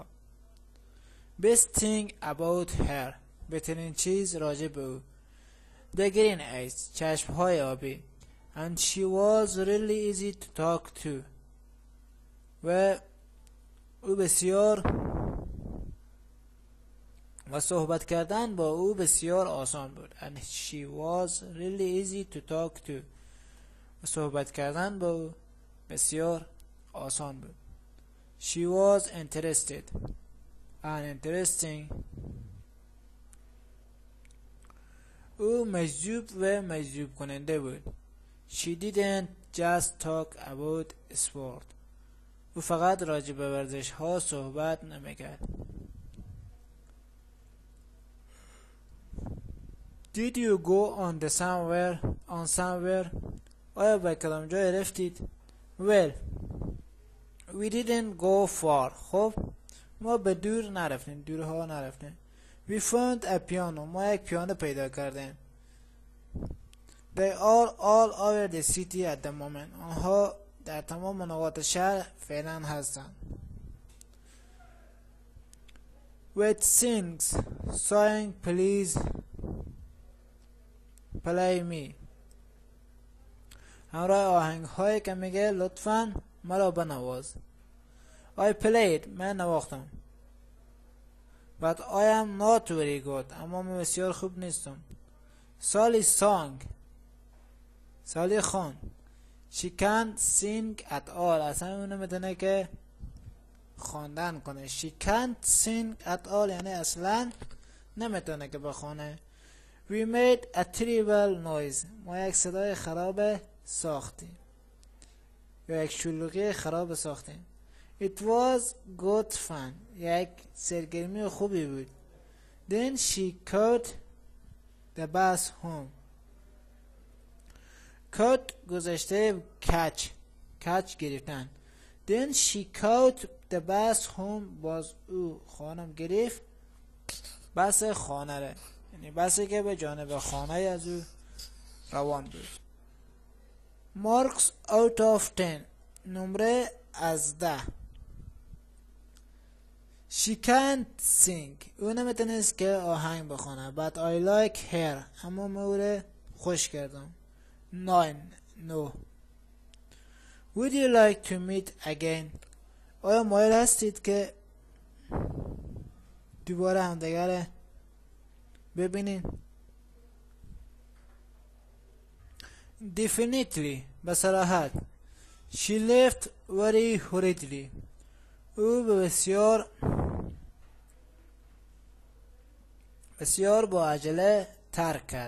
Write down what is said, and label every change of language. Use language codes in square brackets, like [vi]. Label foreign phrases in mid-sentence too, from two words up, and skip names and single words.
[en] Best thing about her. [fa] بهترین چیز راجع به او. [en] The green eyes. [fa] چشم های آبی. [en] And she was really easy to talk to. [fa] و او بسیار و صحبت کردن با او بسیار آسان بود. [en] And she was really easy to talk to. [fa] و صحبت کردن با او بسیار آسان بود. [en] She was interested and interesting. [fa] او مجذوب و مجذوب کننده بود. [en] She didn't just talk about sport. [fa] او فقط راجع به ورزش ها صحبت نمیکرد. [en] Did you go on somewhere? [fa] آیا به کدام جای رفتید؟ [en] Well, we didn't go far. [fa] خب ما به دورها نرفتیم. [en] We found a piano. [fa] ما یک پیانو پیدا کردیم. [en] They are all over the city at the moment. [fa] آنها در تمام نقاط شهر فعلا هستند. [en] With saying please play me. [fa] همراه آهنگ هایی که میگه لطفاً مرا بنواز. [en] I played. [fa] من نواختم. [en] But I am not very good. [fa] اما من بسیار خوب نیستم. Sally sang. سالی خوان. [en] She can't sing at all. [fa] اصلا اون نمیتونه که خواندن کنه. [en] She can't sing at all [fa] یعنی اصلا نمیتونه که بخونه. [en] We made a terrible noise. [fa] ما یک صدای خراب ساختیم یا یک شلوغی خراب ساختیم. [en] It was good fun. [fa] یک سرگرمی خوبی بود. [en] Then she caught the bus home. [fa] caught گذشته catch گرفتن. [en] Then she caught the bus home. [fa] باز او خانم گرفت بس خانه ره، یعنی بسی که به جانب خانه از او روان بود. [en] marks out of 10 [fa] نمره از [en] 10. She can't sing. [fa] او نمیتونست که آهنگ بخونه. [en] But I like her. [fa] اما من او را خوش کردم. 9. [en] Would you like to meet again? [fa] آیا مایل هستید که دوباره همدیگر ببینین؟ [en] Definitely. بصراحت. She left very hurriedly. [fa] او بسیار با عجله ترک کرد.